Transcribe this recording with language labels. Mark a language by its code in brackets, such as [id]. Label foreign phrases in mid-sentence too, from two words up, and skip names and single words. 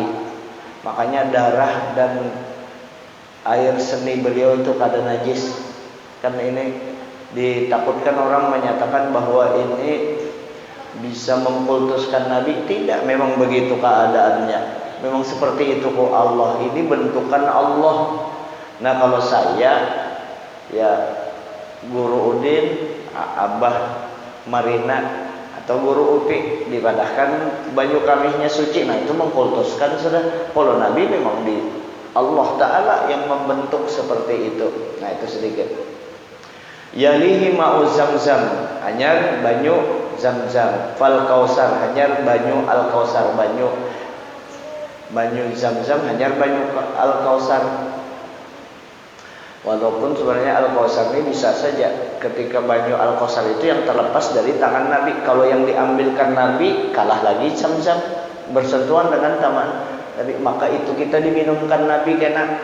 [id] Makanya darah dan air seni beliau itu kada najis. Kan ini ditakutkan orang menyatakan bahwa ini bisa mengkultuskan Nabi. Tidak, memang begitu keadaannya. memang seperti itu kok Allah. Ini bentukan Allah. [bjn] Nah kalau saya ya Guru Udin, Abah Marina atau Guru Upi dipadahkan banyu kamihnya suci, nah itu mengkultuskan sudah. [id] Kalau Nabi memang di Allah Ta'ala yang membentuk seperti itu. Nah itu sedikit. [ar] يليه ماء زمزم, [bjn] hanyar banyu zamzam. [ar] فالكوثر, [bjn] hanyar banyu al kausar. Banyu zamzam, hanyar banyu al kausar. [id] Walaupun sebenarnya Al-Kausar ini bisa saja ketika banyu Al-Kausar itu yang terlepas dari tangan Nabi. Kalau yang diambilkan Nabi kalah lagi Zam-Zam, bersentuhan dengan tangan Nabi, maka itu kita diminumkan Nabi kena.